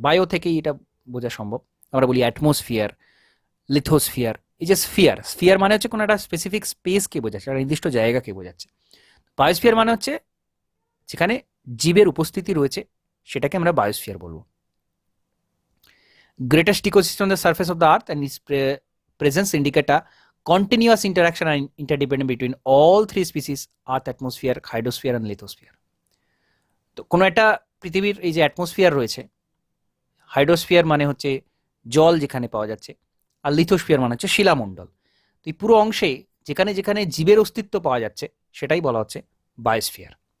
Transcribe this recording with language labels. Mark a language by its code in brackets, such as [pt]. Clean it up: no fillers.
[bn] Bio থেকেই এটা বোঝা সম্ভব। আমরা বলি অ্যাটমসফিয়ার, লিথোস্ফিয়ার। এই যে স্ফিয়ার, স্ফিয়ার মানে হচ্ছে কোনো একটা স্পেসিফিক স্পেসকে বোঝাচ্ছে, একটা নির্দিষ্ট জায়গাকে বোঝাচ্ছে। বায়োস্ফিয়ার মানে হচ্ছে যেখানে জীবের উপস্থিতি রয়েছে, সেটাকে আমরা বায়োস্ফিয়ার বলবো। [en] Greatest ecosystem on the surface of the earth and its presence indicate a continuous interaction and interdependence between all three species: earth, atmosphere, hydrosphere and lithosphere. [bn] তো কোনো একটা পৃথিবীর এই যে অ্যাটমসফিয়ার রয়েছে, হাইড্রোস্ফিয়ার মানে হচ্ছে জল যেখানে পাওয়া যাচ্ছে, আর লিথোস্ফিয়ার মানে হচ্ছে শিলামণ্ডল। তো এই পুরো অংশে যেখানে যেখানে জীবের অস্তিত্ব পাওয়া যাচ্ছে, সেটাই বলা হচ্ছে বায়োস্ফিয়ার।